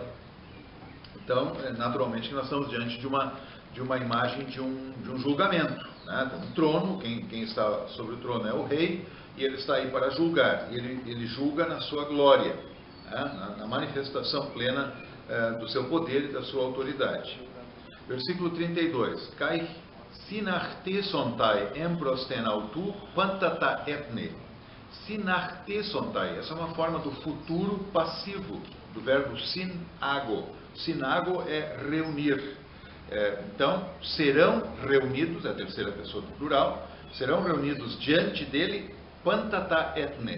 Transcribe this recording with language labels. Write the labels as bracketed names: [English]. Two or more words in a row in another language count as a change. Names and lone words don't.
[Portuguese] Então, naturalmente, nós estamos diante de uma imagem de um julgamento, né? Então, um trono, quem está sobre o trono é o rei, e ele está aí para julgar, e ele julga na sua glória, né? Na manifestação plena do seu poder e da sua autoridade. Versículo 32. [Greek] Καὶ συναχθήσονται ἔμπροσθεν αὐτοῦ πάντα τὰ ἔθνη. Sinartesontai. [Portuguese] Essa é uma forma do futuro passivo, do verbo sinago. Sinago é reunir. Então, serão reunidos, é a terceira pessoa do plural, serão reunidos diante dele, [Greek] πάντα τὰ ἔθνη.